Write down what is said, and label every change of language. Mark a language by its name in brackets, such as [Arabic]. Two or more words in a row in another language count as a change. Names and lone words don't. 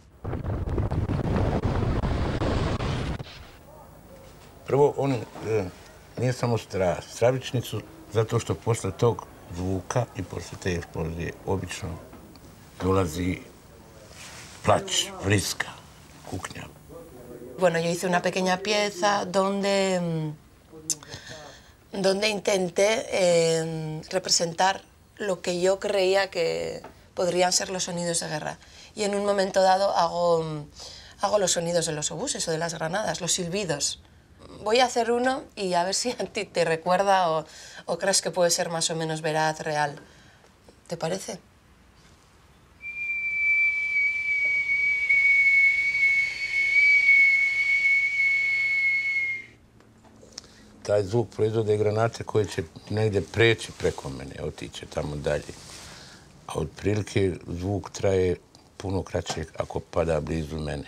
[Bosnian] Prvo, nije samo stravičnicu, zato što posle tog zvuka i posle te eksplozije obično dolazi plać, vriska, kuknja. [Spanish] Bueno, yo hice una pequeña pieza donde intenté representar lo que yo creía que podrían ser los sonidos de guerra. Y en un momento dado hago los sonidos de los obuses o de las granadas, los silbidos. Voy a hacer uno y a ver si a ti te recuerda o crees que puede ser más o menos veraz, real. ¿Te parece? [Bosnian] Taj zvuk proizvode granate koje će negdje preći preko mene, otiće tamo dalje. A otprilike zvuk traje puno kraće ako pada blizu mene.